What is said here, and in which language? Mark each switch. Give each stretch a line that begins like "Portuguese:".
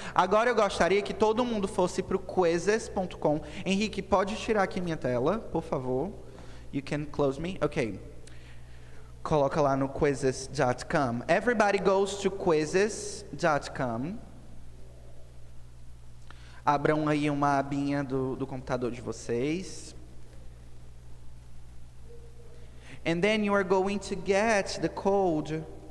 Portuguese: Agora eu gostaria que todo mundo fosse para o quizzes.com. Henrique, pode tirar aqui minha tela, por favor.
English: You can close me. Okay.
Portuguese: Coloca lá no quizzes.com.
English: Everybody goes to quizzes.com.
Portuguese: Abram aí uma abinha do computador de vocês.
English: And then you are going to get the code.